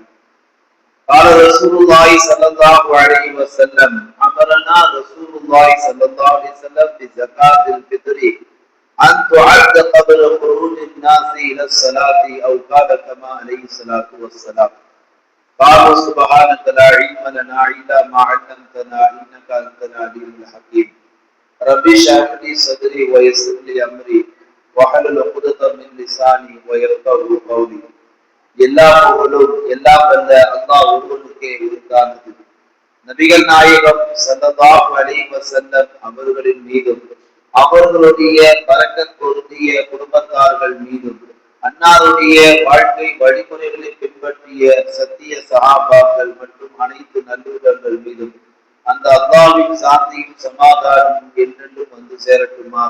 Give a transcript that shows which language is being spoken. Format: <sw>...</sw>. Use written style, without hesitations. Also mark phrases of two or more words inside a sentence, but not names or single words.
<ar>قال رسول الله صلى الله عليه وسلم: أمرنا رسول الله صلى الله عليه وسلم بزكاة الفطر أن تعد قبل خروج الناس إلى الصلاة أو قال كما عليه الصلاة والسلام. قالوا سبحانك لا علم لنا إلا ما علمتنا إنك أنت العليم الحكيم. ربي اشرح لي صدري ويسر لي امري واحلل عقدة من لساني ويفقهوا قولي.</ar> <ta>எல்லா புகழும் எல்லாம் வல்ல அல்லாஹ் ஒருவனுக்கே உரித்தானது. நபிகள் நாயகம்</ta> <ar>صلى الله عليه وسلم</ar> <ta>அவர்களின் மீதும் அவர்களுடைய பரக்கத் பொருந்திய குடும்பத்தார்கள் மீதும் அன்னாருடைய வாழ்க்கை வழிமுறைகளை பின்பற்றிய சத்திய சஹாபாக்கள் மற்றும் அனைத்து நல்லுள்ளங்கள் மீதும் அந்த அல்லாஹ்வின் சாந்தியும் சமாதானமும் என்றென்றும் வந்து சேரட்டுமாக.</ta>